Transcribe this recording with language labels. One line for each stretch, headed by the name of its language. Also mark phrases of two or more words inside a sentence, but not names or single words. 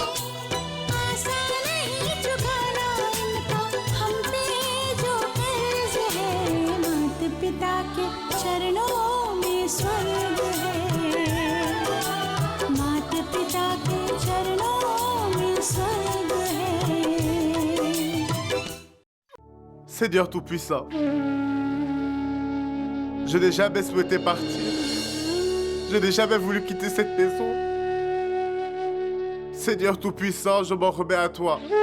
Hindi: आसान नहीं चुकाना इनका हम पे जो कर्ज है, माता पिता के चरणों में स्वर्ग है, माता पिता के चरणों में स्वर्ग है।
French: Seigneur Tout-Puissant, je n'ai jamais souhaité partir. Je n'ai jamais voulu quitter cette maison. Seigneur Tout-Puissant, je m'en remets à toi.